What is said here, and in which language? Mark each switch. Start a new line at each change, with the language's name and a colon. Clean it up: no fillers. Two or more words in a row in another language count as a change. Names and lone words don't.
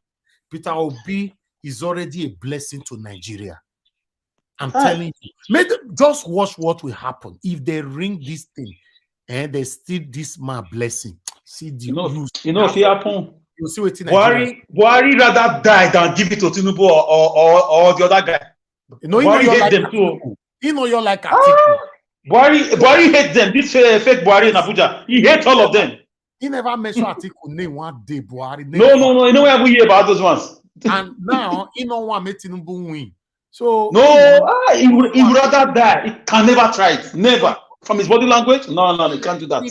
English: Peter Obi is already a blessing to Nigeria. I'm telling you. Just watch what will happen if they ring this thing and they steal this man blessing. See the if it happen. You see what Buhari rather die than give it to Tinubu or the other guy. Buhari hate them too. You know you're like Atiku. Buhari hate them. This fake Buhari in Abuja. He hates all of them. He never mentioned Atiku name one day. Buhari. No. You know where we hear about those ones. And now he don't want to make Tinubu win. So he would rather die. He can never try it. Never. From his body language, no, he can't do that.